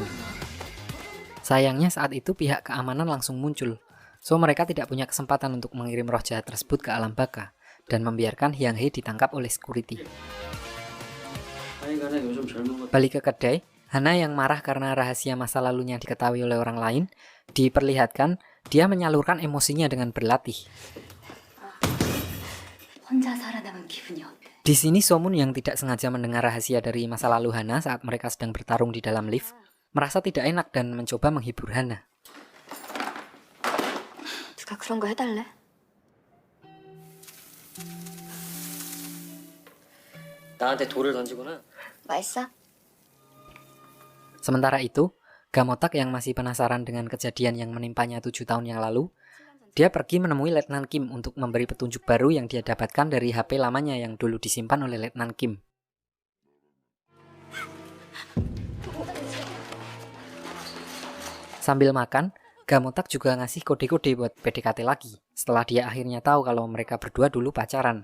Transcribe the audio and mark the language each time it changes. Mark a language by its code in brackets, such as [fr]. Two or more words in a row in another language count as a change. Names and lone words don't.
[id] Sayangnya saat itu pihak keamanan langsung muncul, so mereka tidak punya kesempatan untuk mengirim roh jahat tersebut ke alam baka, dan membiarkan Hyang Hee ditangkap oleh security. Balik ke kedai, Hana yang marah karena rahasia masa lalunya diketahui oleh orang lain, diperlihatkan dia menyalurkan emosinya dengan berlatih. [ko] 혼자 살아남은 기분이 어때? [id] Di sini Somun yang tidak sengaja mendengar rahasia dari masa lalu Hana saat mereka sedang bertarung di dalam lift, merasa tidak enak dan mencoba menghibur Hana. [ko] 누가 그런 거 해달래? 나한테 돌을 던지거나. 맛있어? [id] Sementara itu, Gamotak yang masih penasaran dengan kejadian yang menimpanya 7 tahun yang lalu, dia pergi menemui Letnan Kim untuk memberi petunjuk baru yang dia dapatkan dari HP lamanya yang dulu disimpan oleh Letnan Kim. Sambil makan, Gamotak juga ngasih kode-kode buat PDKT lagi, setelah dia akhirnya tahu kalau mereka berdua dulu pacaran.